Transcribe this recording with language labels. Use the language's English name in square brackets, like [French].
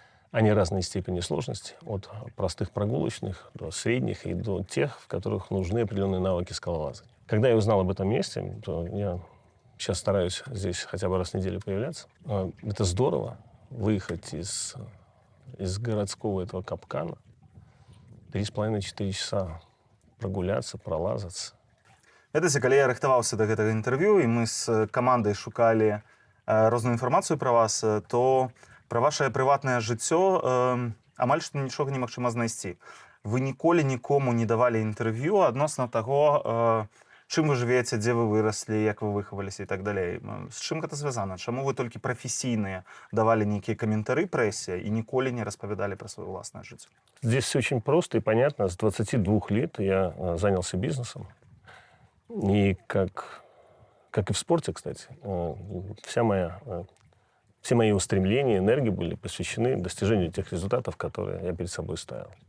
[Russian] Они разной степени сложности, от простых прогулочных до средних и до тех, в которых нужны определенные навыки скалолазания. Когда я узнал об этом месте, то я сейчас стараюсь здесь хотя бы раз в неделю появляться. Это здорово выехать из городского этого капкана, 3,5-4 часа прогуляться, пролазаться. [Belarusian] Ведаеце, калі я рыхтаваўся да гэтага інтэрв'ю, і мы з камандай шукалі розную інфармацыю пра вас, то пра вашае прыватнае жыццё амаль што нічога немагчыма знайсці. Вы ніколі нікому не давалі інтэрв'ю адносна таго, чым вы жывеце, дзе вы выраслі, як вы выхаваліся і так далей. З чым гэта звязана? Чаму вы толькі прафесійныя давалі нейкія каментары прэсе і ніколі не распавядалі пра сваё ўласнае жыццё? [Russian] Здесь все очень просто и понятно. С 22 лет я занялся бизнесом. И как и в спорте, кстати, все мои устремления, энергии были посвящены достижению тех результатов, которые я перед собой ставил.